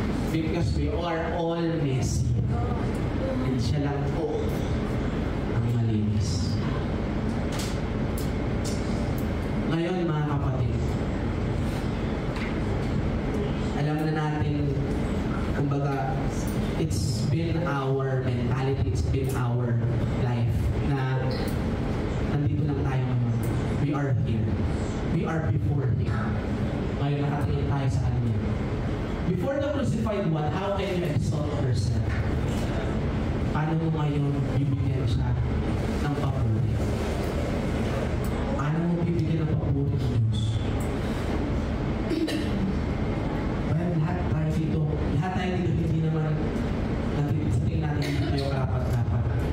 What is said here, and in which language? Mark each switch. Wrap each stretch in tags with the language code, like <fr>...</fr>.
<en>Because we are all messy. And</en> <tl>siya lang po ang malinis. Ngayon, mga kapatid, alam na natin, kumbaga,</tl> <en>it's been our mentality, it's been our life</en> <tl>na nandito lang tayo ngayon.</tl> <en>We are here. We are before Him.</en> <tl>Ngayon nakatingin tayo sa Kanya.</tl> <en>Before the crucified one, how can you exalt yourself?</en> <tl>Paano mo ngayon bibigyan siya ng papuri? Paano mo bibigyan ng papuri ng Diyos?</tl> <en>Well,</en> <tl>lahat tayo dito, hindi naman sa tingin natin hindi tayo karapat-dapat.</tl>